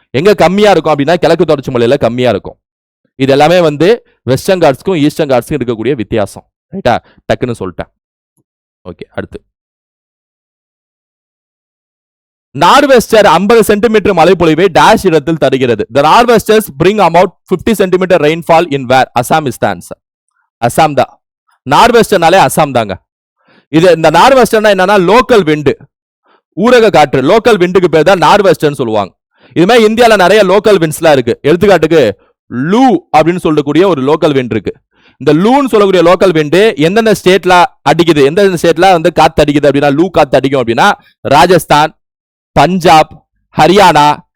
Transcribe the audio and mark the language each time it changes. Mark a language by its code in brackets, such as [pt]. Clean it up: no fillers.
[ta] எங்க கம்மியா இருக்கும் அப்படின்னா கிழக்கு தொடர்ச்சி மலையில கம்மியா இருக்கும். இது எல்லாமே வந்து வெஸ்டர்ன் காட்ஸ்க்கும் ஈஸ்டர்ன் காட்ஸ்க்கும் இருக்கக்கூடிய வித்தியாசம். ரைட்டா? டக்குன்னு சொல்லிட்டேன். ஓகே. அடுத்து நார்வெஸ்டர் 50 சென்டிமீட்டர் மழைப்பொழிவை டேஷ் இடத்தில் தருகிறது. [en] The Nor'westers bring about 50 centimetre rainfall in where? Assam is the answer. [ta] Assam தான். நார்வெஸ்டர்னாலே அசாம் தாங்க. இது இந்த நார்வெஸ்டர்னா என்னன்னா லோக்கல் விண்டு, ஊரக காற்று. லோக்கல் விண்டுக்கு பேர் தான் நார்வெஸ்டர்னு சொல்லுவாங்க. இது மாதிரி இந்தியால நிறைய லோக்கல் விண்ட்ஸ்லாம் இருக்கு. எடுத்துக்காட்டுக்கு லூ அப்படின்னு சொல்லக்கூடிய ஒரு லோக்கல் விண்ட் இருக்கு. இந்த லூன்னு சொல்லக்கூடிய லோக்கல் விண்டு எந்தெந்த ஸ்டேட்ல அடிக்குது, எந்தெந்த ஸ்டேட்ல வந்து காத்து அடிக்குது அப்படின்னா லூ காத்து அடிக்கும் அப்படின்னா ராஜஸ்தான், பஞ்சாப், ஹரியானா,